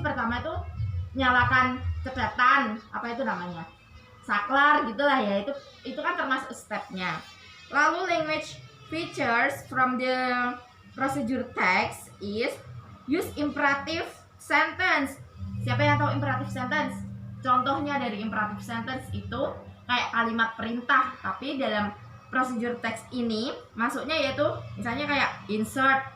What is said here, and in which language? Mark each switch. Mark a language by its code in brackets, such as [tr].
[id] Pertama tuh nyalakan ceklatan, apa itu namanya, saklar gitulah ya, itu kan termasuk stepnya. Lalu [en] language features from the procedure text is use imperative sentence. [id] Siapa yang tahu imperative sentence? Contohnya dari imperative sentence itu kayak kalimat perintah, tapi dalam procedure text ini masuknya yaitu misalnya kayak insert.